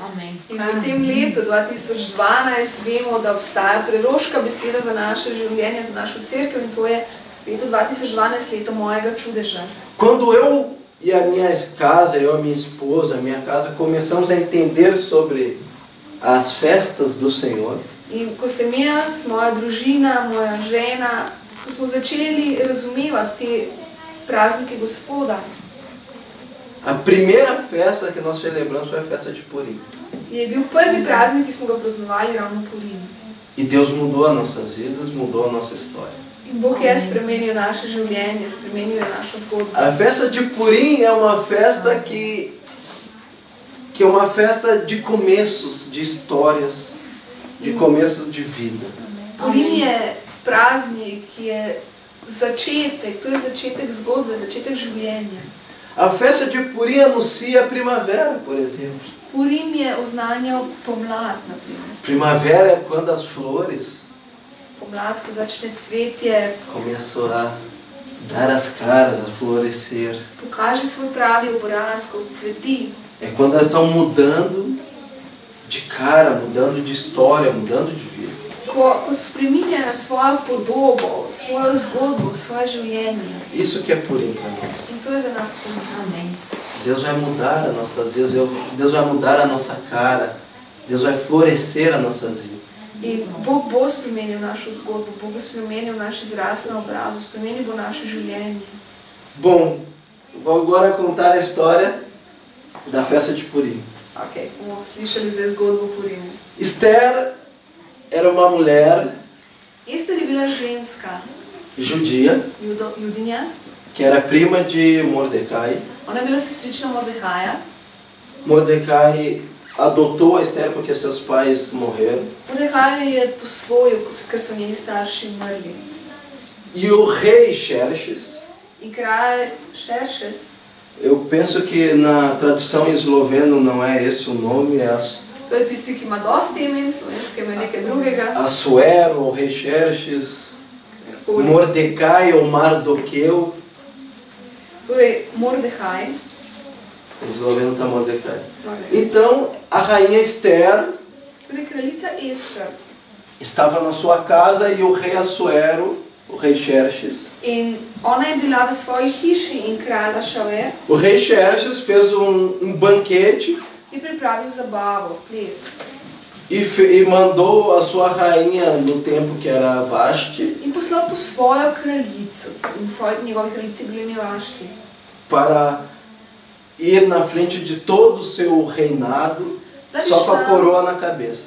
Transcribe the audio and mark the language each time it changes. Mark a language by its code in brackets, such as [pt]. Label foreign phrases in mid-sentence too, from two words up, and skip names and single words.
[sl] In v tem letu 2012 vemo, da obstaja preroška beseda za naše življenje, za našo cerkev, in to je leto 2012, leto mojega čudeža. [pt] Quando eu e a minha casa, eu e a minha esposa, a minha casa, começamos a entender sobre as festas do Senhor, [sl] In ko sem jaz, moja družina, moja žena, ko smo začeli razumevati te praznike Gospoda, [pt] a primeira festa que nós celebramos foi a festa de Purim. [sl] je bil prvi praznik, ki smo ga praznovali, ravno Purim. [pt] E Deus mudou as nossas vidas, mudou a nossa história. [sl] In Bog je spremenil naše življenje, spremenil je našo zgodbo. [pt] A festa de Purim é uma festa que é uma festa de começos, de histórias, de começos de vida. [sl] Purim je praznik, ki je začetek, to je začetek zgodbe, začetek življenja. [pt] A festa de Purim anuncia a primavera, por exemplo. [sl] Purim je oznanjal pomlad, na primer. [pt] Primavera é quando as flores [sl] Pomlad, ko začne cvetje, [pt] começam a dar as caras, a florescer. [sl] pokaže svoj pravi obraz, ko cveti. [pt] É quando elas estão mudando de cara, mudando de história, mudando de vida. [sl] Ko spreminjajo svojo podobo, svojo zgodbo, svoje življenje. [pt] Isso que é Purim para nós. [sl] In to je za nas Purim. [pt] Deus vai mudar as nossas vidas, Deus vai mudar a nossa cara, Deus vai florescer as nossas vidas. [sl] In Bog bo spremenil našo zgodbo, Bog bo spremenil naš izraz na obrazu, spremenil bo naše življenje. [pt] Bom, vou agora contar a história da festa de Purim. [sl] Ok, bomo slišali zdaj zgodbo Purimu. [pt] Esther era uma mulher [sl] Ester je bila ženska, [pt] judia, [sl] judinja, [pt] que era prima de Mordecai. [sl] ona je bila sestrična Mordehaja. [pt] Mordecai adotou a Esther porque seus pais morreram. [sl] Mordehaja je posvojil, ker so njeni starši umrli. [pt] E o rei Xerxes, [sl] In kralj Šeršes, [pt] eu penso que na tradução em esloveno não é esse o nome, é [sl] to je tisti, ki ima dosti imen, slovenske ima nekaj drugega. [pt] Assuero, o rei Xerxes, [sl] Karkoli. [pt] Mordecai ou Mardoqueu. [sl] Torej, Mordehaj. [pt] Em esloveno está Mordecai. [sl] Torej, [pt] Então, a rainha Esther [sl] kraljica Ester. [pt] estava na sua casa e o rei Assuero, o rei Xerxes. [sl] In ona je bila v svoji hiši in kralj Ašaver [pt] O rei Xerxes fez um banquete [sl] je pripravil zabavo, ples. [pt] e mandou a sua rainha no tempo que era Vashti [sl] In poslal po svojo kraljico. In njegovi kraljici bili ime Vašti. [pt] para ir na frente de todo o seu reinado só com a coroa na cabeça.